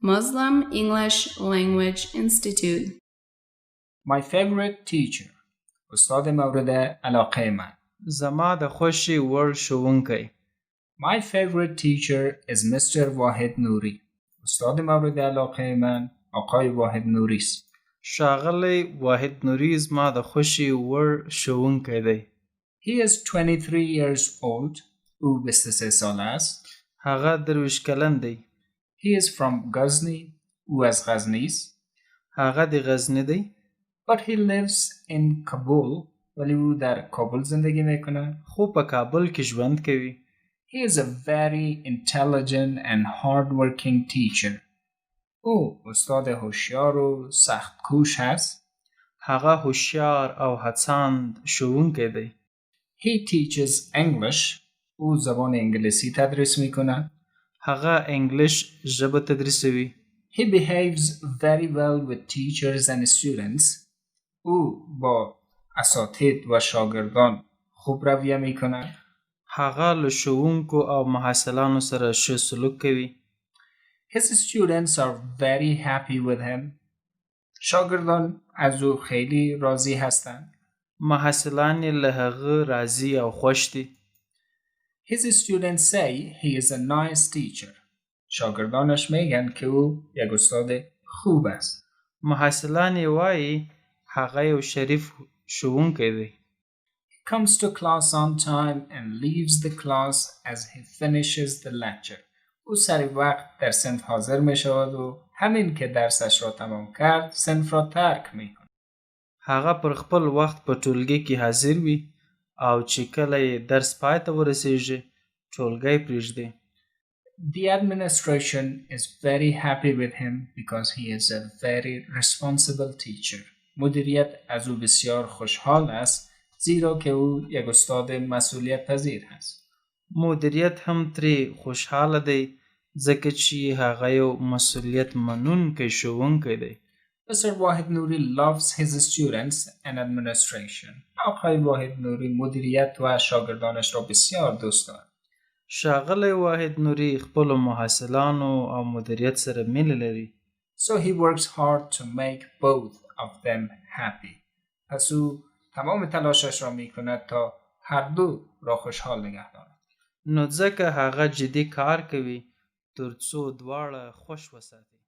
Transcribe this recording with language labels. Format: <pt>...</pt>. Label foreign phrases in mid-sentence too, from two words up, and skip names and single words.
<en>Muslim English Language Institute. My favorite teacher.</en> <fa>استاد مورد علاقه من.</fa> <ps>زما د خوښې وړ ښوونکی.</ps> <en>My favorite teacher is Mr. واحد نوری.</en> <fa>استاد مورد علاقه من آقای واحد نوری است.</fa> <ps>ښاغلی واحد نوري زما د خوښې وړ ښوونکی دی.</ps> <en>He is 23 years old.</en> <fa>او 23 ساله است.</fa> <ps>هغه 23 کلن دی.</ps> <en>He is from Ghazni.</en> <fa>او از غزنی است.</fa> <ps>هغه د غزنی دی.</ps> <en>But he lives in Kabul.</en> <fa>ولی او در کابل زندگی میکنه.</fa> <ps>خو په کابل کې ژوند کوي.</ps> <en>He is a very intelligent and hard-working teacher.</en> <fa>او استاد هوشیار و سخت کوش هست.</fa> <ps>هغه هوشیار او هڅاند ښوونکی دی.</ps> <en>He teaches English.</en> <fa>او زبان انگلیسی تدریس میکنه.</fa> <ps>هغه انګلیش ژبه تدریسوي.</ps> <en>He behaves very well with teachers and students.</en> <fa>او با اساتید و شاگردان خوب رویه میکنه.</fa> <ps>هغه له ښوونکو او محصلانو سره ښه سلوک کوي.</ps> <en>His students are very happy with him.</en> <fa>شاگردان از او خیلی راضی هستند.</fa> <ps>محصلان یې له هغه راضي او خوښ دي.</ps> <en>His students say he is a nice teacher.</en> <fa>شاگردانش میگن که او یک استاد خوب است.</fa> <ps>محصلان یې وایي هغه یو شریف ښوونکی دی.</ps> <en>He comes to class on time and leaves the class as he finishes the lecture.</en> <fa>او سر وقت در صنف حاضر می شود و همین که درسش را تمام کرد صنف را ترک می کند.</fa> <ps>هغه پر خپل وخت په ټولګي کې حاضر وي او چې کله یې درس پای ته ورسیږي ټولګی پرېږدي.</ps> <en>The administration is very happy with him because he is a very responsible teacher.</en> <fa>مدیریت از او بسیار خوشحال است زیرا که او یک استاد مسئولیت پذیر است.</fa> <ps>مدیریت هم ترې خوشحاله دی ځکه چې هغه یو مسئولیت منونکی ښوونکی دی.</ps> <en>Mr. واحد نوری loves his students and administration.</en> <fa>آقای واحد نوری مدیریت و شاگردانش را بسیار دوست دارد.</fa> <ps>ښاغلی واحد نوري خپلو محصلانو او مدیریت سره مینه لري.</ps> <en>So he works hard to make both of them happy.</en> <fa>پس او تمام تلاشش را می کند تا هر دو را خوشحال نگه دارد.</fa> <ps>نو ځکه هغه جدي کار کوي تر څو دواړه خوش وساتي.</ps>